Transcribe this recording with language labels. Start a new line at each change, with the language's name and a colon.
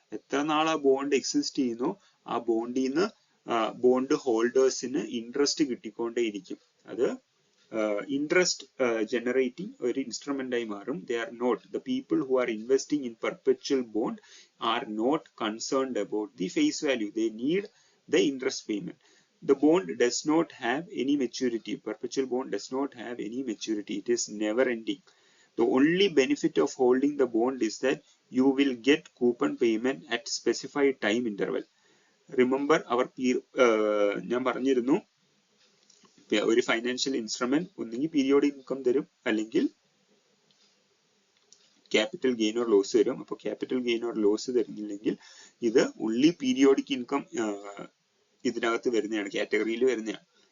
Malayalam: എത്ര നാൾ ആ ബോണ്ട് എക്സിസ്റ്റ് ചെയ്യുന്നോ ആ ബോണ്ടിൽ നിന്ന് ബോണ്ട് ഹോൾഡേഴ്സിന് ഇൻട്രസ്റ്റ് കിട്ടിക്കൊണ്ടേയിരിക്കും. അത് ഇൻട്രസ്റ്റ് ജനറേറ്റിംഗ് ഒരു ഇൻസ്ട്രുമെന്റ് ആയി മാറും.
English: They are not the people who are investing in perpetual bond are not concerned about the face value. They need the interest payment. The bond does not have any maturity. Perpetual bond does not have any maturity. It is never ending. The only benefit of holding the bond is that you will get coupon payment at specified time interval. Remember our
Malayalam: ഞാൻ പറഞ്ഞിരുന്നു ഒരു financial instrument ഒന്നെങ്കിൽ periodic income തരും അല്ലെങ്കിൽ capital gain or loss തരും. അപ്പോൾ capital gain or loss തരുന്നില്ലെങ്കിൽ ഇത് only periodic income ഇതിനകത്ത് വരുന്നതാണ്, കാറ്റഗറിയിൽ വരുന്നതാണ്.